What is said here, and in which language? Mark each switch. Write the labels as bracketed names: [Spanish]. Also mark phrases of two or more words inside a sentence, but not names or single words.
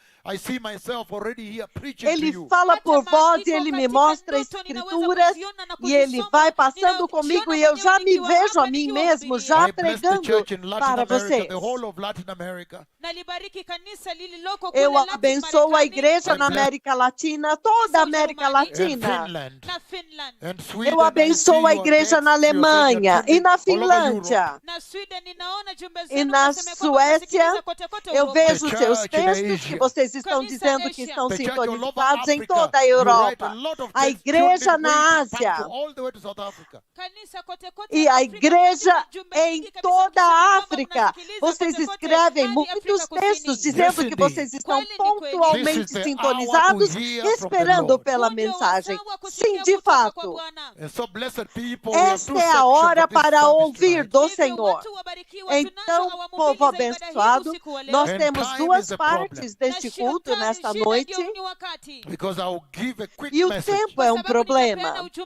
[Portuguese] Ele fala por voz e ele me mostra escrituras e ele vai passando comigo e eu já me vejo a mim mesmo já pregando para vocês. [Swahili] Nalibariki kanisa lililoko kule [Portuguese] Eu Latin abençoo a [Swahili] Marekani, [Portuguese] igreja na América Latina, toda a América Latina. [Swahili] na Finland, [Portuguese] Eu abençoo a igreja na Alemanha e na Finlândia. [Swahili] na Sweden. Ninaona jumbe [Portuguese] E [Swahili] zenu na mnasema kwamba [Portuguese] Suécia, [Swahili] mnasikiliza kote kote [Portuguese] eu [Swahili] huko. [Portuguese] vejo seus textos que vocês estão dizendo que estão sintonizados em toda a Europa. A igreja na Ásia [Swahili] Kanisa kote kote [Portuguese] e [Swahili] na [Portuguese] a [Swahili] Afrika, [Portuguese] igreja [Swahili] mnasema jumbe [Portuguese] em [Swahili] nyingi kabisa [Portuguese] toda [Swahili] mkisema [Portuguese] a [Swahili] kwamba [Portuguese] África. [Swahili] mnasikiliza [Portuguese] Vocês [Swahili] kote kote [Portuguese] escrevem [Swahili] hadi [Portuguese] muitos [Swahili] Afrika Kusini. [Portuguese] textos dizendo que vocês estão pontualmente sintonizados, esperando pela mensagem. Sim, de fato. Esta é a hora para ouvir do Senhor. Então, povo abençoado, nós temos duas partes deste culto nesta noite e o tempo é um problema.